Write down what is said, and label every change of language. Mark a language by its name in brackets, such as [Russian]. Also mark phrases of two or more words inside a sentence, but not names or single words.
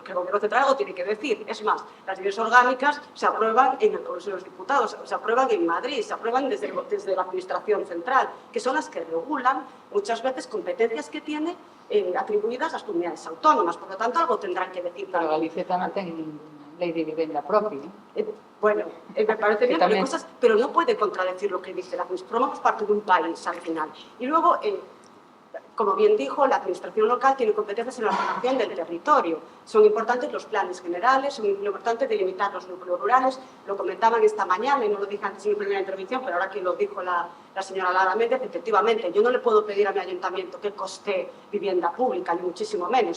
[Spanish] Porque el Gobierno Central algo tiene que decir. Es más, las leyes orgánicas se aprueban en el Congreso de los Diputados, se aprueban en Madrid, se aprueban desde la Administración Central, que son las que regulan muchas veces competencias que tiene atribuidas las comunidades autónomas. Por lo tanto, algo tendrán que decir. [Galician] Pero Galicia tamén ten lei de vivenda propia. [Spanish] Bueno, me parece bien, pero no puede contradecir lo que dice la Administración. Formamos parte de un país al final. Y luego, como bien dijo, la administración local tiene competencias en la ordenación del territorio. Son importantes los planes generales, son importantes delimitar los núcleos rurales. Lo comentaban esta mañana y no lo dije antes en mi primera intervención, pero ahora que lo dijo la señora Lara Méndez, efectivamente, yo no le puedo pedir a mi ayuntamiento que coste vivienda pública, ni muchísimo menos.